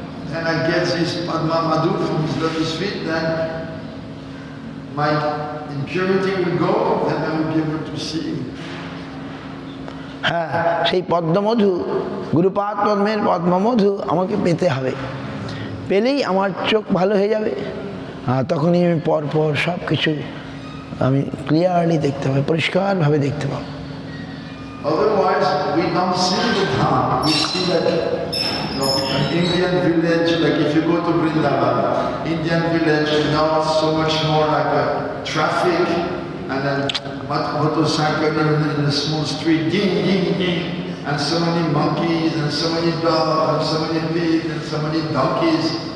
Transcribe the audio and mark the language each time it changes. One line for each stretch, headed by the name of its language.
English: Then I get this Padma Madhu from his lotus feet, then my impurity will go, then I will be able to see him.
Bangla: হ্যাঁ, সেই পদ্মমধু, গুরুপাদ পদ্মের পদ্মমধু আমাকে পেতে হবে, পেলেই আমার চোখ ভালো হয়ে যাবে। তখনই আমি পরপর সব কিছু আমি ক্লিয়ারলি দেখতে পাবো, পরিষ্কারভাবে দেখতে পাবো।
English: Otherwise, we don't see the Dham. We see that an Indian village, like if you go to Vrindavan, Indian village, now it's so much more like a traffic, and then motorcycle in the small street, ding, ding, ding, and so many monkeys, and so many dogs, and so many pigs, and so many donkeys.